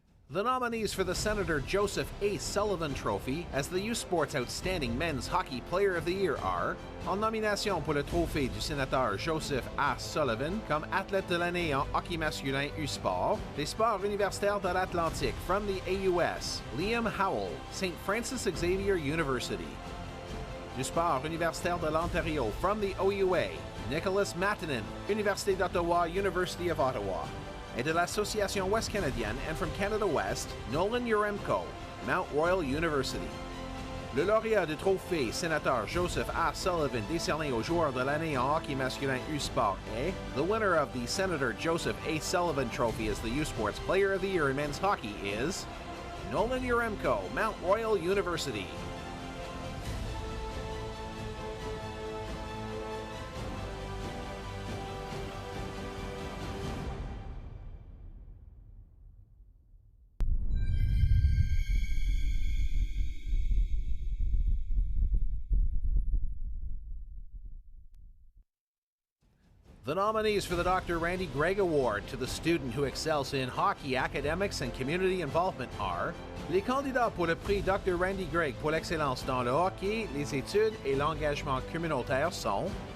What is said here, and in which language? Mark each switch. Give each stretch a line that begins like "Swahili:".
English: The nominees for the Senator Joseph A. Sullivan Trophy as the U Sports Outstanding Men's Hockey Player of the Year are...
French: En nomination pour le trophée du sénateur Joseph A. Sullivan comme athlète de l'année en hockey masculin U Sport, des sports universitaires de l'Atlantique
English: from the AUS,
French: Liam Howell, St. Francis Xavier University. Du sport universitaire de l'Ontario
English: from the OUA,
French: Nicholas Matanin, Université d'Ottawa, University of Ottawa. Et de l'Association Ouest Canadienne
English: and from Canada West,
French: Nolan Uremko, Mount Royal University. Le lauréat du trophée sénateur Joseph A. Sullivan décerné aux joueurs de l'année en hockey masculin U Sport est...
English: The winner of the Senator Joseph A. Sullivan Trophy as the U Sports Player of the Year in men's hockey is... Nolan Uremko, Mount Royal University. The nominees for the Dr. Randy Gregg Award to the student who excels in hockey, academics, and community involvement are...
French: Les candidats pour le prix Dr. Randy Gregg pour l'excellence dans le hockey, les études et l'engagement communautaire sont...